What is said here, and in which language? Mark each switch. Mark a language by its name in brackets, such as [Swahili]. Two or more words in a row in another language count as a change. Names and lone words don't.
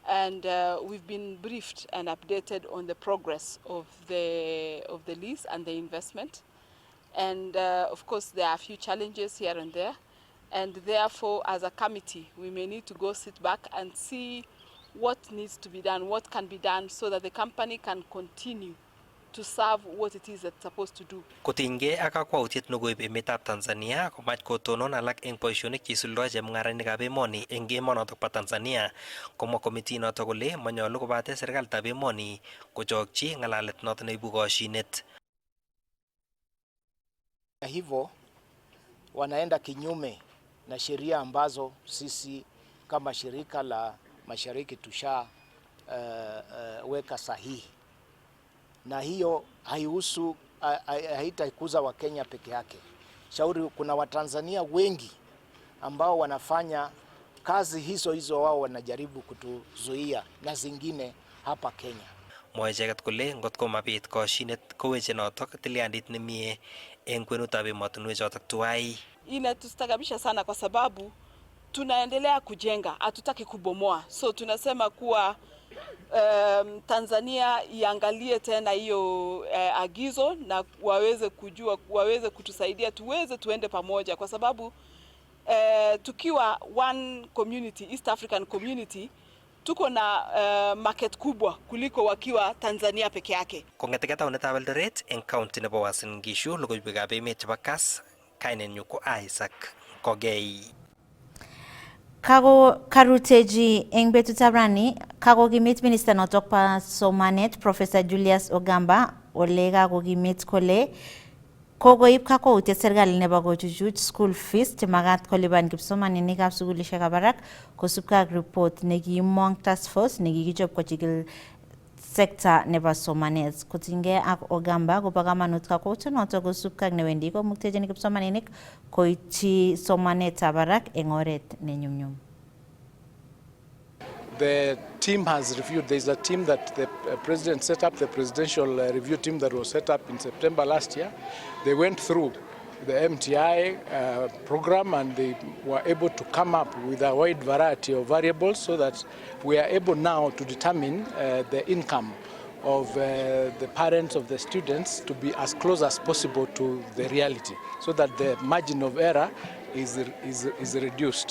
[English] and we've been briefed and updated on the progress of the lease and the investment. And of course, there are a few challenges here and there, and therefore, as a committee, we may need to go sit back and see what needs to be done, what can be done, so that the company can continue to serve what it is it's supposed to do. [Kalenjin] Kotinygei ak kakwautiet nekoib emetab Tanzania komach kotonon alak eng boisionik cheisuldoe chemung'arainikab emoni eng emonotok bo Tanzania, komwa komiti notok kole manyolu kobate serikalitab emoni kochokchi ng'alalet notok neibu koshinet. [Swahili] Hivyo wanaenda kinyume na sheria ambazo sisi kama shirika la Mashariki tusha weka sahihi, na hiyo haihusu, haitaikuza Wakenya peke yake. Shauri kuna Watanzania wengi ambao wanafanya kazi hizo wao wanajaribu kutuzuia na zingine hapa Kenya. [Kalenjin] Mwae icheket kole ngotko mabit koshinet koweche notok tilyandit nemie eng kwenutab emotinwek chotok tuwai. [Swahili] Inatustakabisha sana kwa sababu tunaendelea kujenga, hatutaki kubomoa. So tunasema kuwa Tanzania iangalie tena hiyo agizo na waweze kujua, waweze kutusaidia tuende pamoja, kwa sababu tukiwa [English] one community, East African community, [Swahili] tuko na market kubwa kuliko wakiwa Tanzania peke yake. [Kalenjin] Kong'eteke taunetab Eldoret eng county nebo Uasin Gishu, logoiwekab emet chebo Kass, kainenyu ko Isaac Kogei. Karuteji eng betutab rani kakokimit minister notok pa somanet Professor Julius Ogamba ole kakokimit kole kokoib kakwautiet serikali nebo kochuchuch [English] school fees [Kalenjin] chemakat kolipan kipsomaninikab sukulishekab barak kosubkei ak report nekimong [English] task force [Kalenjin] nekikichob kochikil sekta nebo somanet. Kotinygei ak Ogamba kobo kamanut kakwautiet notok kosubkei ak newendi komuktechin kipsomaninik koityi somanetab barak eng oret nenyumnyum. [English] The team has reviewed. There is a team that the president set up, the presidential review team that was set up in September last year. They went through the MTI program and they were able to come up with a wide variety of variables so that we are able now to determine the income of the parents of the students to be as close as possible to the reality so that the margin of error is reduced.